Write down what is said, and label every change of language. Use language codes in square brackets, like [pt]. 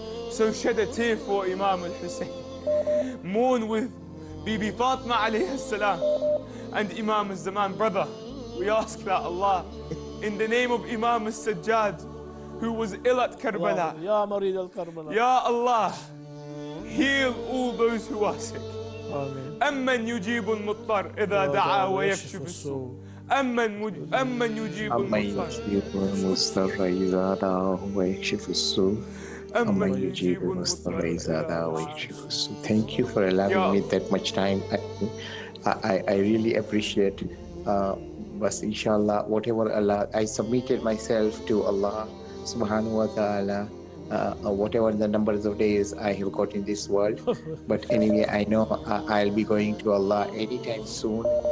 [en] So shed a tear for Imam al-Hussein. Mourn with Bibi Fatima alayhi salam and Imam al-Zaman. Brother, we ask that Allah, in the name of Imam al-Sajjad, who was ill at Karbala, [ar] Ya Marid al-Karbala, [en] Ya Allah, heal all those who are sick. Amen. [ar] أمن يجيب المضطر إذا دعا ويكشف السوء. أمن يجيب المضطر إذا دعا ويكشف السوء. أمن يجيب المضطر إذا دعا ويكشف السوء. [en] Thank you for allowing me that much time. I really appreciate. But inshallah, whatever Allah, I submitted myself to Allah subhanahu wa ta'ala. Whatever the numbers of days I have got in this world. But anyway, I know I'll be going to Allah anytime soon.